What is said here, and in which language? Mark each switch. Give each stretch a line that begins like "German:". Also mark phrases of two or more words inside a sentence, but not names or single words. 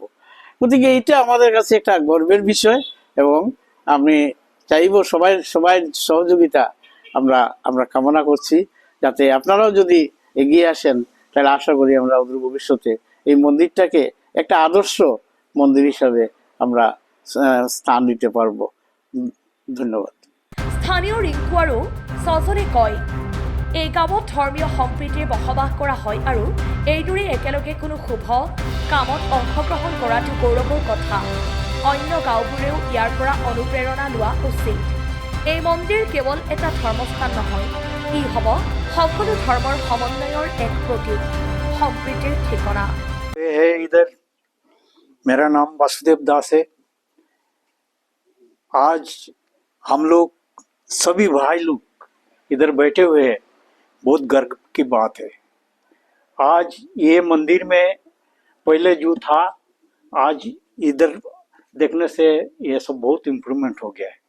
Assamese: গতিকে এটা
Bangla: আমাদের কাছে একটা গর্বের বিষয় এবং আমি চাইবো সবাই সহযোগিতা আমরা কামনা করছি, যাতে আপনারাও যদি এগিয়ে আসেন তাহলে আশা করি আমরা অদূর ভবিষ্যতে এই মন্দিরটাকে একটা আদর্শ মন্দির হিসাবে আমরা স্থান দিতে পারবো। ধন্যবাদ।
Assamese: স্থানীয় ৰিংকু আৰু সজনে কয়, এই গাঁৱত ধৰ্মীয় সম্প্ৰীতিৰে বসবাস কৰা হয় আৰু এইদৰে একেলগে কোনো শুভ কামত অংশগ্ৰহণ কৰাটো গৌৰৱৰ কথা। অন্য গাঁওবোৰেও ইয়াৰ পৰা অনুপ্ৰেৰণা লোৱা উচিত। এই মন্দিৰ কেৱল এটা ধৰ্মস্থান নহয়, ই হ'ব সকলো ধৰ্মৰ সমন্বয়ৰ এক প্ৰতীক, সম্প্ৰীতিৰ ঠিকনা।
Hindi: इधर मेरा नाम वासुदेव दास है। आज हम लोग सभी भाई लोग इधर बैठे हुए हैं, बहुत गर्व की बात है। आज ये मंदिर में पहले जो था, आज इधर देखने से ये सब बहुत इम्प्रूवमेंट हो गया है।